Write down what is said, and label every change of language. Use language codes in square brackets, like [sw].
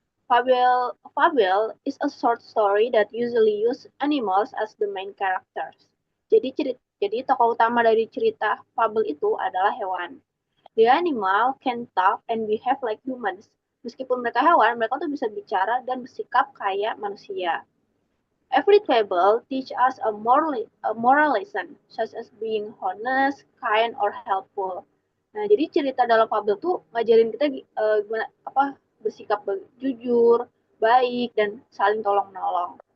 [en] Fable is a short story that usually use animals as the main characters. [id] Jadi tokoh utama dari cerita fable itu adalah hewan. [en] The animal can talk and behave like humans. [id] Meskipun mereka hewan, mereka tuh bisa bicara dan bersikap kayak manusia. [en] Every fable teach us a moral lesson, such as being honest, kind, or helpful. [id] Nah, jadi cerita dalam fabel tuh ngajarin kita gimana bersikap jujur, baik, dan saling tolong-menolong.